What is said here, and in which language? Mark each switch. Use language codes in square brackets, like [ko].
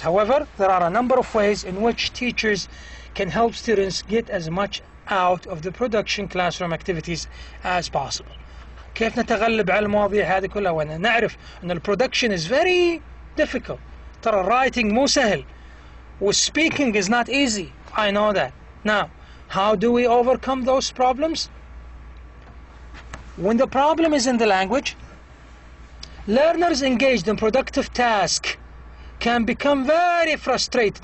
[en] However, there are a number of ways in which teachers can help students get as much out of the production classroom activities as possible. [ar] كيف نتغلب على المواضيع هذه كلها وانا نعرف ان البرودكشن [en] is very difficult. [ar] ترى الرايتنج مو سهل والspeaking [en] is not easy. I know that. Now, how do we overcome those problems? When the problem is in the language, learners engaged in productive task can become very frustrated.